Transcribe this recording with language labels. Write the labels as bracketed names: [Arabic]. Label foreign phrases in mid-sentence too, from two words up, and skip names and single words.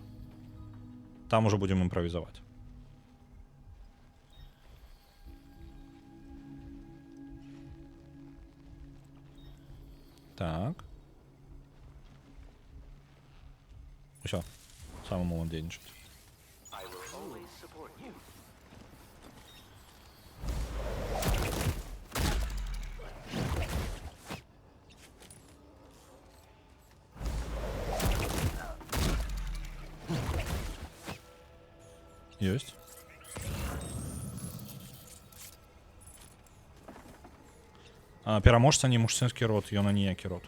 [Belarusian] Там ужо будзем імправізаваць. Так. Усё. Самы момант дзейнічаць. [English] I will always support you. [Belarusian] Ёсць. Пераможца не мужчынскі род, ён аніякі род.